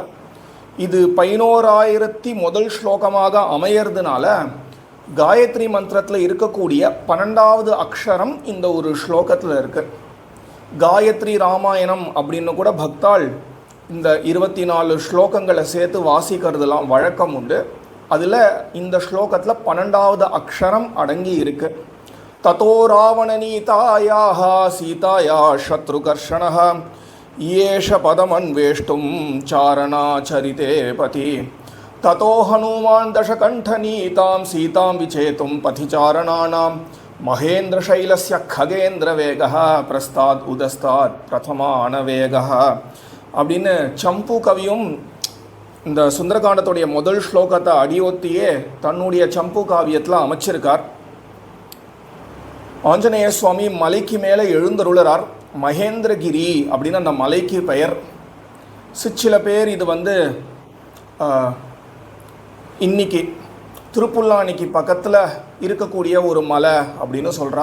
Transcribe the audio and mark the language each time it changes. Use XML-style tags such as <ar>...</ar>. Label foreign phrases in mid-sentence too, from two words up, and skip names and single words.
<ta>இது 11,000 முதல் ஸ்லோகமாக அமையறதுனால காயத்ரி மந்திரத்தில் இருக்கக்கூடிய 12வது அக்ஷரம் இந்த ஒரு ஸ்லோகத்தில் இருக்கு. காயத்ரி ராமாயணம் அப்படின்னு கூட பக்தாள் இந்த 24 ஸ்லோகங்களை சேர்த்து வாசிக்கிறதுலாம் வழக்கம் உண்டு. அதில் இந்த ஸ்லோகத்தில் 12வது அக்ஷரம் அடங்கி இருக்கு.</ta> <sa>ततो रावणनीतायाः सीताया शत्रुकर्षणः येष पदमन्वेष्टुं चारणाचरिते पति ततो हनुमान् दशकण्ठनीतां सीतां विचेतुं पथिचारणानां महेन्द्रशैलस्य खगेन्द्रवेगः प्रस्ताद् उदस्तात् प्रथमानवेगः</sa> <ta>அப்படின்னு சம்பு கவியும் இந்த சுந்தரகாண்டத்துடைய முதல் ஸ்லோகத்தை அடியொத்தியே தன்னுடைய சம்பு காவியத்தில் அமைச்சிருக்கார். ஆஞ்சநேய சுவாமி மலைக்கு மேலே எழுந்தருளார். மகேந்திரகிரி அப்படின்னு அந்த மலைக்கு பெயர். சில பேர் இது இன்னைக்கு திருப்புல்லானிக்கு பக்கத்தில் இருக்கக்கூடிய ஒரு மலை அப்படின்னு சொல்கிறா.</ta>